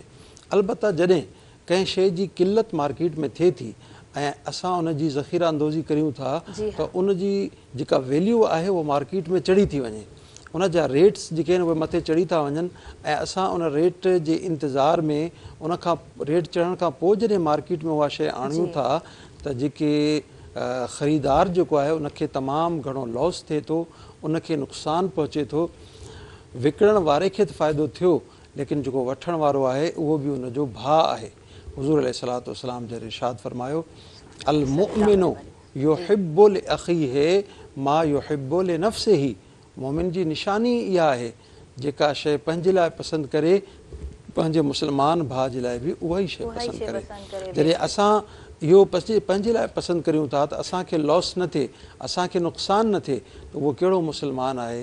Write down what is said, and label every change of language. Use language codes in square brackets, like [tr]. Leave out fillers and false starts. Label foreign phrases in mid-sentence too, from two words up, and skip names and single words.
[sd] अलबत्ता जॾहिं कंहिं शइ जी किल्लत मार्केट में थिए थी ऐं असां उन जी ज़ख़ीरा अंदोज़ी करियूं था, त उन जी जेका वैल्यू आहे उहा मार्केट में चढ़ी थी वञे, उन जा रेट्स जेके आहिनि उहे मथे चढ़ी था वञनि ऐं असां उन रेट जे इंतज़ार में, उन खां रेट चढ़ण खां पोइ जॾहिं मार्केट में उहा शइ आणियूं था, त जेके ख़रीदार जेको आहे उनखे तमामु घणो लॉस थिए थो, उनखे नुक़सानु पहुचे थो। विकिणण वारे खे त फ़ाइदो थियो, लेकिन जेको वठण वारो आहे उहो बि उनजो भाउ आहे। हुज़ूर [ar] عليه الصلاة والسلام [sd] जन इरशाद फरमायो, [ar] المؤمن يحب لأخيه ما يحب لنفسه. [sd] मोमिन जी निशानी इहा आहे, जेका शइ पंहिंजे लाइ पसंदि करे पंहिंजे मुस्लमान भाउ जे लाइ बि उहा ई शइ पसंदि करे। जॾहिं असां इहो पंहिंजे लाइ पसंदि करियूं था त असांखे लॉस न थिए, असांखे नुक़सानु न थिए, त उहो कहिड़ो मुस्लमान आहे?